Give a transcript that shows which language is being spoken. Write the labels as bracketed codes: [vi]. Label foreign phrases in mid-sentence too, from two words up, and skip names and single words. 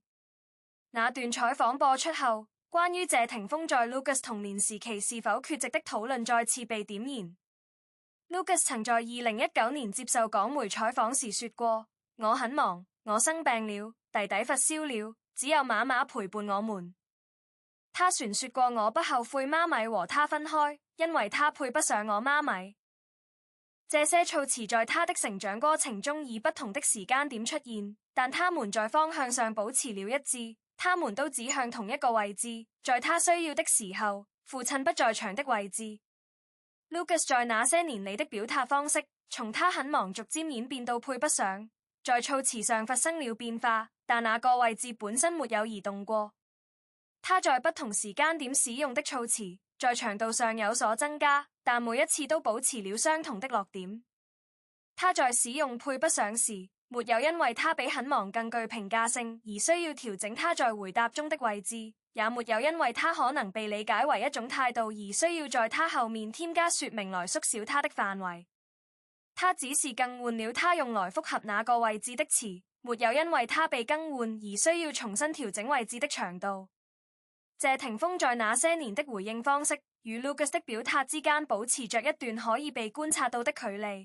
[zh] 那段採訪播出後，關於謝霆鋒在 Lucas 童年時期是否缺席的討論再次被點燃。Lucas 曾在2019年接受港媒採訪時說過：我很忙，我生病了，弟弟發燒了，只有媽媽陪伴我們。他傳說過我不後悔媽咪和他分開，因為他配不上我媽咪。這些措辭在他的成長過程中以不同的時間點出現，但他們在方向上保持了一致，他們都指向同一個位置，在他需要的時候，父親不在場的位置。Lucas 在那些年裡的表達方式，從他很忙逐漸演變到配不上，在措辭上發生了變化，但那個位置本身沒有移動過。他在不同時間點使用的措辭，在長度上有所增加，但每一次都保持了相同的落點。他在使用配不上時，沒有因為他比很忙更具評價性而需要調整他在回答中的位置，也沒有因為他可能被理解為一種態度而需要在他後面添加說明來縮小他的範圍。他只是更換了他用來複合那個位置的詞，沒有因為他被更換而需要重新調整位置的長度。謝霆鋒在那些年的回應方式與 Lucas 的表達之間保持着一段可以被觀察到的距離。